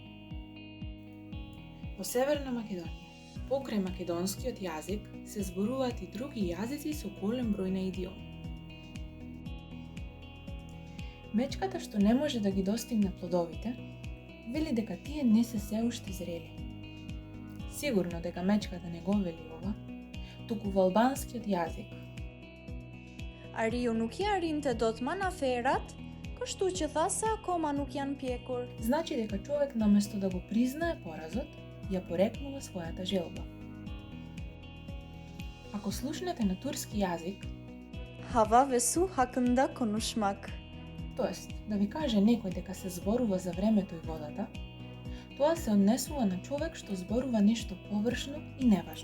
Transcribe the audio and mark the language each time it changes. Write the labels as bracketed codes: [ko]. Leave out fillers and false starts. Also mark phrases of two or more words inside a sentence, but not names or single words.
[mk] Во Северна Македонија, покрај македонскиот јазик, се зборуваат и други јазици со голем број на идиоми. Мечката што не може да ги достигне плодовите, вели дека тие не се уште зрели. Сигурно дека мечката не го вели ова, туку во албанскиот јазик. [sq] Ariu nuk ja rinte dot manaferat, kështu që tha se akoma nuk janë pjekur. [mk] Значи дека човек наместо да го признае поразот, ја порекнува својата желба. Ако слушнете на турски јазик, [tr] Hava ve su hakkında konuşmak. [mk] тоест да ви каже некој дека се зборува за времето и водата, тоа се однесува на човек што зборува нешто површно и неважно.